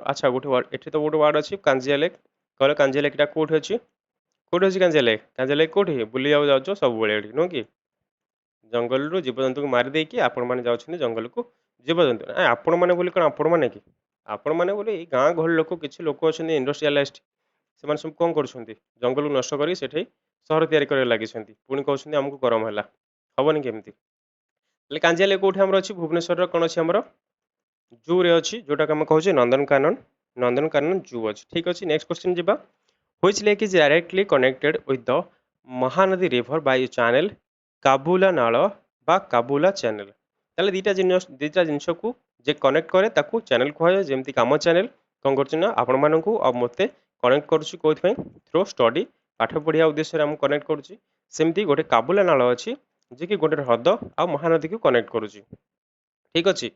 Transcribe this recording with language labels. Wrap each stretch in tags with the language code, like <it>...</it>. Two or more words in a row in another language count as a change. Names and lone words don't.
<or>ଆଚ୍ଛା ଗୋଟେ ୱାର୍ଡ ଏଠି ତ ଗୋଟେ ୱାର୍ଡ ଅଛି କାଞ୍ଜିଆ ଲେକ୍ କହିଲେ କାଞ୍ଜିଆ ଲେକ୍ଟା କେଉଁଠି ଅଛି କେଉଁଠି ଅଛି କାଞ୍ଜିଆ ଲେକ୍ କେଉଁଠି ବୁଲିବାକୁ ଯାଉଛ ସବୁବେଳେ ଏଠି ନୁହଁ କି ଜଙ୍ଗଲରୁ ଜୀବଜନ୍ତୁଙ୍କୁ ମାରି ଦେଇକି ଆପଣମାନେ ଯାଉଛନ୍ତି ଜଙ୍ଗଲକୁ ଜୀବଜନ୍ତୁ ଆପଣମାନେ ବୋଲି କ'ଣ ଆପଣମାନେ କି ଆପଣମାନେ ବୋଲି ଏଇ ଗାଁ ଗହଳି ଲୋକ କିଛି ଲୋକ ଅଛନ୍ତି ଇଣ୍ଡଷ୍ଟ୍ରିଆଲାଇଷ୍ଟ ସେମାନେ ସବୁ କ'ଣ କରୁଛନ୍ତି ଜଙ୍ଗଲକୁ ନଷ୍ଟ କରି ସେଠି ସହର ତିଆରି କରିବାକୁ ଲାଗିଛନ୍ତି ପୁଣି କହୁଛନ୍ତି ଆମକୁ ଗରମ ହେଲା ହବନି କେମିତି। ହେଲେ କାଞ୍ଜିଆ ଲେକ୍ କେଉଁଠି ଆମର ଅଛି ଭୁବନେଶ୍ୱରର କ'ଣ ଅଛି ଆମର ଜୁରେ ଅଛି ଯେଉଁଟାକୁ ଆମେ କହୁଛେ ନନ୍ଦନକାନନ ଜୁ ଅଛି ଠିକ୍ ଅଛି।</or> <en>next question</en> <or>ଯିବା</or> <en>Which lake is directly connected with the Mahanadi River by a channel</en> <or>କାବୁଲା ନାଳ ବା କାବୁଲା ଚ୍ୟାନେଲ ତାହେଲେ ଦୁଇଟା ଜିନିଷକୁ ଯେ କନେକ୍ଟ କରେ ତାକୁ ଚ୍ୟାନେଲ କୁହାଯାଏ ଯେମିତି ଆମ ଚ୍ୟାନେଲ କ'ଣ କରୁଛି ନା ଆପଣମାନଙ୍କୁ ଆଉ ମୋତେ କନେକ୍ଟ କରୁଛି କେଉଁଥିପାଇଁ</or> <en>through study</en> <or>ପାଠ ପଢ଼ିବା ଉଦ୍ଦେଶ୍ୟରେ ଆମକୁ କନେକ୍ଟ କରୁଛି ସେମିତି ଗୋଟେ କାବୁଲା ନାଳ ଅଛି ଯିଏକି ଗୋଟେ ହ୍ରଦ ଆଉ ମହାନଦୀକୁ କନେକ୍ଟ କରୁଛି ଠିକ୍ ଅଛି।</or>